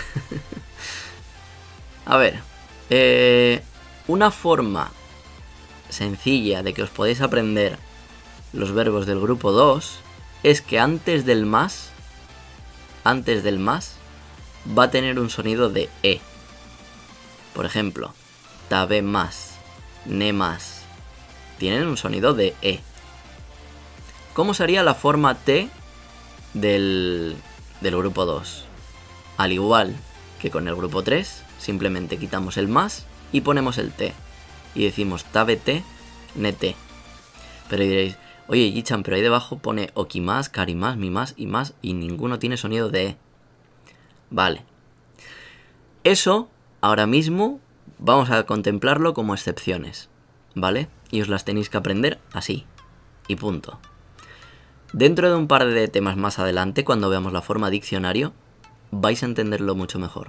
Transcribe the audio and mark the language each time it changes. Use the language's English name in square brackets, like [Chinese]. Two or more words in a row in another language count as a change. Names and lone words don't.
[Spanish] A ver, una forma sencilla de que os podéis aprender los verbos del grupo 2 es que antes del más va a tener un sonido de E. Por ejemplo, [Japanese] 食べます、寝ます, [Spanish] tienen un sonido de E. ¿Cómo sería la forma T del grupo 2? Al igual que con el grupo 3, simplemente quitamos el más y ponemos el T. Y decimos [Japanese] 食べて、寝て. [Spanish] Pero diréis, oye Jichan, pero ahí debajo pone [Japanese] 起きます、借ります、見ます [Spanish] y más y ninguno tiene sonido de E. Vale. Eso, ahora mismo, vamos a contemplarlo como excepciones, ¿vale? Y os las tenéis que aprender así. Y punto. Dentro de un par de temas más adelante, cuando veamos la forma diccionario, vais a entenderlo mucho mejor.